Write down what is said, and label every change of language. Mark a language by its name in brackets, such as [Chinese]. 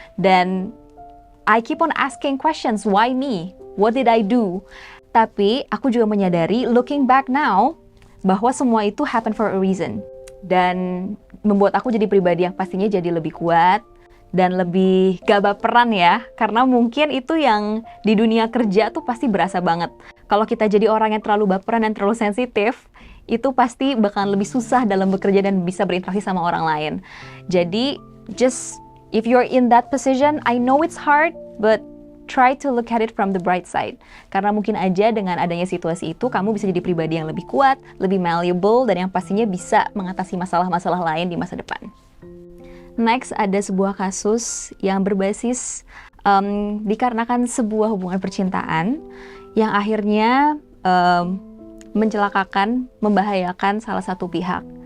[English] Dan I keep on asking questions, why me? What did I do? [Indonesian] Tapi aku juga menyadari, [English] looking back now, [Indonesian] bahwa semua itu happen for a reason. Dan membuat aku jadi pribadi yang pastinya jadi lebih kuat dan lebih gak baperan ya. Karena mungkin itu yang di dunia kerja tuh pasti berasa banget. Kalau kita jadi orang yang terlalu baperan dan terlalu sensitif, itu pasti bakalan lebih susah dalam bekerja dan bisa berinteraksi sama orang lain. [English] Jadi, just if you're in that position, I know it's hard, but try to look at it from the bright side. [Indonesian] Karena mungkin aja dengan adanya situasi itu, kamu bisa jadi pribadi yang lebih kuat, lebih malleable, dan yang pastinya bisa mengatasi masalah-masalah lain di masa depan. Next, ada sebuah kasus yang berbasis dikarenakan sebuah hubungan percintaan yang akhirnya mencelakakan, membahayakan salah satu pihak.